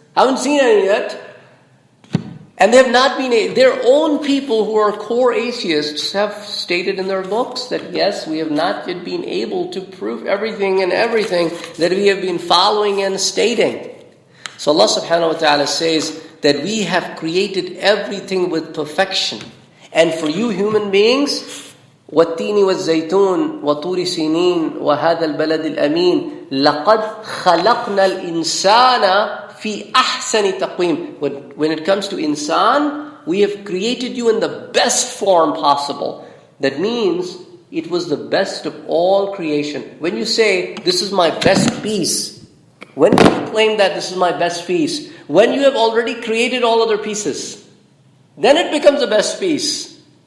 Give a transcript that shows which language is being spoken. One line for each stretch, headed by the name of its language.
English: I haven't seen any yet. And they have not been, their own people who are core atheists have stated in their books that yes, we have not yet been able to prove everything that we have been following and stating. So Allah subhanahu wa ta'ala says that we have created everything with perfection. And for you human beings,
Arabic: وَالتِّينِ وَالزَّيْتُونِ وَطُورِ سِينِينَ وَهَذَا الْبَلَدِ الْأَمِينَ لَقَدْ خَلَقْنَا الْإِنسَانَ فِي أَحْسَنِ تَقْوِيمٍ.
English: When it comes to insan, we have created you in the best form possible. That means it was the best of all creation. When you say, this is my best piece, when do you claim that this is my best piece? When you have already created all other pieces. Then it becomes the best piece.